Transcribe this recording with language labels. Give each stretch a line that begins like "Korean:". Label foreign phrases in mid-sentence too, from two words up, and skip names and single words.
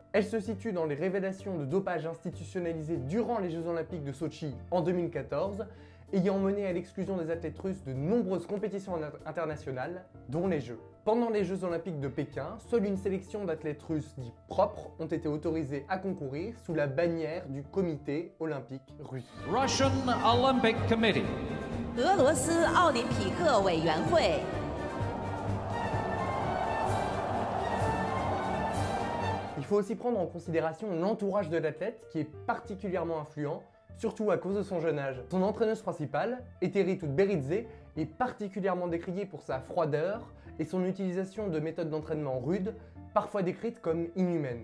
French: Elle se situe dans les révélations de dopage institutionnalisé durant les Jeux Olympiques de Sochi en 2014, ayant mené à l'exclusion des athlètes russes de nombreuses compétitions internationales, dont les Jeux. Pendant les Jeux Olympiques de Pékin, seule une sélection d'athlètes russes dits propres ont été autorisés à concourir sous la bannière du Comité olympique russe.
English: Russian Olympic Committee.
Chinese: 俄罗斯奥林匹克委员会。
French: Il faut aussi prendre en considération l'entourage de l'athlète qui est particulièrement influent, surtout à cause de son jeune âge. Son entraîneuse principale, Eteri Tutberidze, est particulièrement décriée pour sa froideur et son utilisation de méthodes d'entraînement rudes, parfois décrites comme inhumaines.